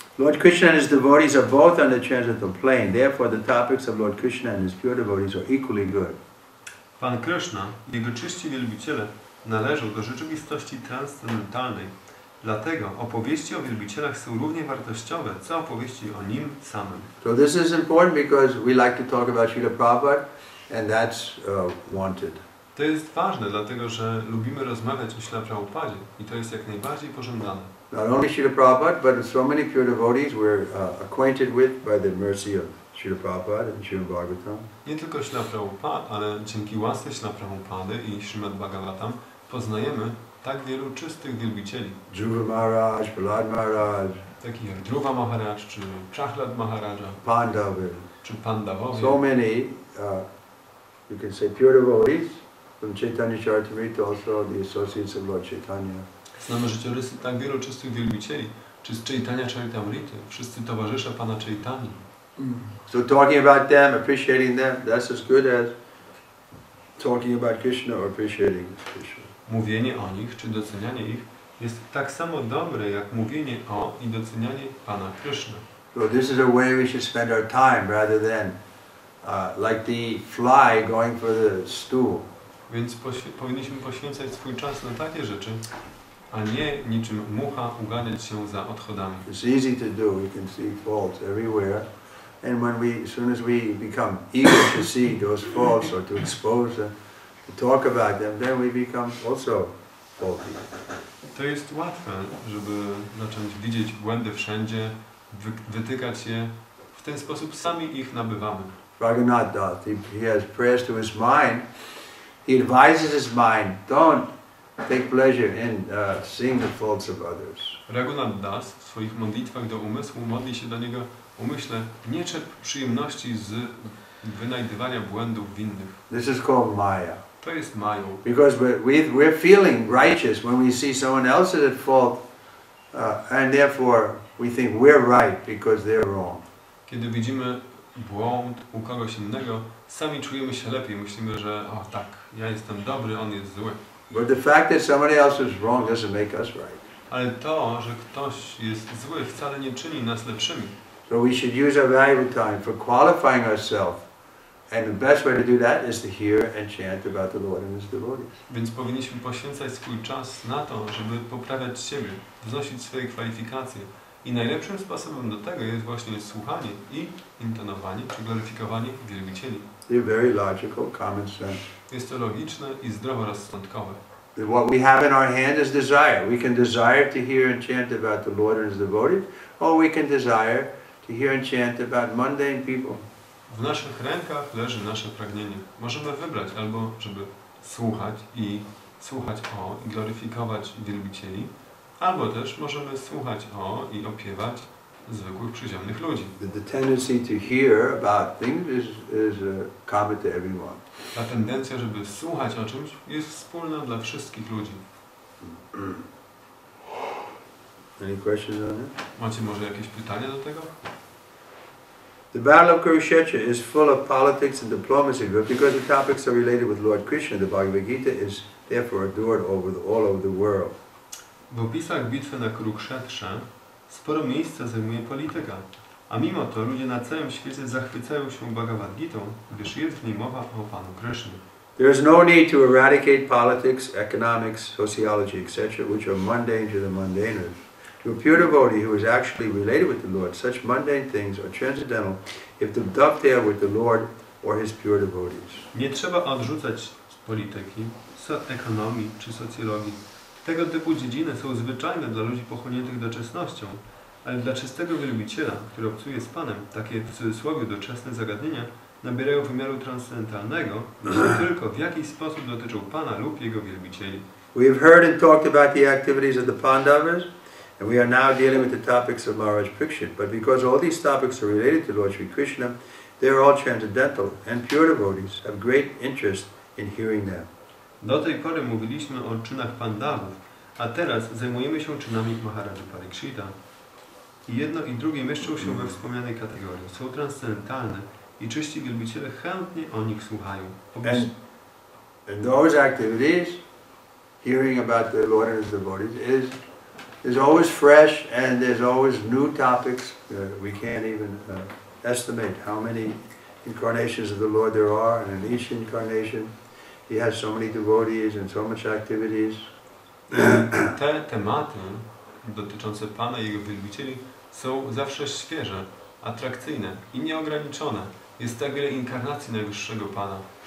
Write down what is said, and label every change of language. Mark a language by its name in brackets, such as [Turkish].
[English] Lord Krishna and his devotees are both on the transcendental plane. Therefore, the topics of Lord Krishna and his pure devotees are equally good. [Polish] Pan Krishna i jego czyści wielbiciele należą do rzeczywistości transcendentalnej. Dlatego opowieści o wielbicielach są równie wartościowe, co opowieści o nim samym. [English] So this is important because we like to talk about Srila Prabhupada, and that's wanted. [Polish] To jest ważne, dlatego że lubimy rozmawiać o Śla Prabhupadzie i to jest jak najbardziej pożądane. [English] Not only Srila Prabhupada, but so many pure devotees we're acquainted with by the mercy of Srila Prabhupada and Srimad Bhagavatam. [Polish] Nie tylko Śla Prabhupada, ale dzięki łasce Śla Prabhupady i Srimad Bhagavatam poznajemy tak wielu czystych wielbicieli. [English] Dhruva Maharaj, Prahlad Maharaj, [Polish] Takich jak Dhruva Maharaj, czy Prahlad Maharaja, [English] Pandava. [Polish] czy Pandawowie. [English] So many, you can say pure devotees from Chaitanya Charitamrita, also the associates of Lord Chaitanya. [Polish] Znamy życiorysy tak wielu czystych wielbicieli, czy z Chaitanya Charitamrity, wszyscy towarzysze Pana Chaitanya. [English] So talking about them, appreciating them, that's as good as talking about Krishna or appreciating Krishna. [Polish] Mówienie o nich, czy docenianie ich jest tak samo dobre, jak mówienie o i docenianie Pana Krishna. [English] So this is a way we should spend our time rather than like the fly going for the stool. [Polish] Więc powinniśmy poświęcać swój czas na takie rzeczy, a nie niczym mucha uganiać się za odchodami. [English] It's easy to do. We can see faults everywhere. And as soon as we become eager to see those faults or to expose them, to talk about them, then we become also faulty. [Polish] To jest łatwe, żeby zacząć widzieć błędy wszędzie, wytykać je. W ten sposób sami ich nabywamy. [English] Raghunath Das, he has prayers to his mind. He advises his mind, don't take pleasure in seeing the faults of others. [Polish] Raghunath Das w swoich modlitwach do umysłu modli się do niego: umyśle, nie czerp przyjemności z wynajdywania błędów winnych. [English] This is called Maya. [Polish] To jest mają. [English] Because we're feeling righteous when we see someone else is at fault, and therefore we think we're right because they're wrong. [Polish] Kiedy widzimy błąd u kogoś innego, sami czujemy się lepiej. Myślimy, że o tak, ja jestem dobry, on jest zły. [English] But the fact that somebody else is wrong doesn't make us right. [Polish] Ale to, że ktoś jest zły, wcale nie czyni nas lepszymi. [English] So we should use our valuable time for qualifying ourselves. And the best way to do that is to hear and chant about the Lord and His devotees. [Polish] Więc powinniśmy poświęcać swój czas na to, żeby poprawiać siebie, wznosić swoje kwalifikacje. I najlepszym sposobem do tego jest właśnie słuchanie i intonowanie, czy gloryfikowanie wielbicieli. [English] They're very logical, common sense. [Polish] Jest to logiczne i zdroworozsądkowe. [English] What we have in our hand is desire. We can desire to hear and chant about the Lord and His devotees, or we can desire to hear and chant about mundane people. [Polish] W naszych rękach leży nasze pragnienie. Możemy wybrać albo, żeby słuchać o i gloryfikować wielbicieli, Albo też możemy słuchać i opiewać zwykłych, przyziemnych ludzi. [English] The tendency to hear about things is common to everyone. [Polish] Ta tendencja, żeby słuchać o czymś, jest wspólna dla wszystkich ludzi. [English] Any questions on that? [Polish] Macie może jakieś pytania do tego? [English] The Battle of Kurukshetra is full of politics and diplomacy, but because the topics are related with Lord Krishna, the Bhagavad Gita is therefore adored all over the world. [Polish] W opisach bitwy na Kurukshetrze sporo miejsca zajmuje polityka, a mimo to ludzie na całym świecie zachwycają się Bhagavad Gitą, gdyż jest w niej mowa o Panu Krysznie. [English] There is no need to eradicate politics, economics, sociology, etc., which are mundane to the mundaners. To a pure devotee who is actually related with the Lord, such mundane things are transcendental if they dovetail with the Lord or His pure devotees. [Polish] Nie trzeba odrzucać polityki, ekonomii czy socjologii. Tego typu dziedziny są zwyczajne dla ludzi pochłoniętych doczesnością, ale dla czystego wielbiciela, który obcuje z Panem, takie w cudzysłowie doczesne zagadnienia nabierają wymiaru transcendentalnego, jeśli tylko w jakiś sposób dotyczą Pana lub Jego wielbicieli. [English] We have heard and talked about the activities of the Pandavas, and we are now dealing with the topics of Maharaj Parikshit. But because all these topics are related to Lord Sri Krishna, they are all transcendental, and pure devotees have great interest in hearing them. [Polish] Do tej pory mówiliśmy o czynach Pandawów, a teraz zajmujemy się czynami Maharaja Parikshita. I jedno i drugie mieszczą się we wspomnianej kategorii. Są transcendentalne i czyści wielbiciele chętnie o nich słuchają. [English] And those activities, hearing about the Lord and His devotees, is always fresh, and there's always new topics. We can't even estimate how many incarnations of the Lord there are, and in each incarnation He has so many devotees and so much activities. [Polish] Te tematy dotyczące Pana i Jego wielbicieli są zawsze świeże, atrakcyjne i nieograniczone. Jest tak wiele inkarnacji Najwyższego Pana.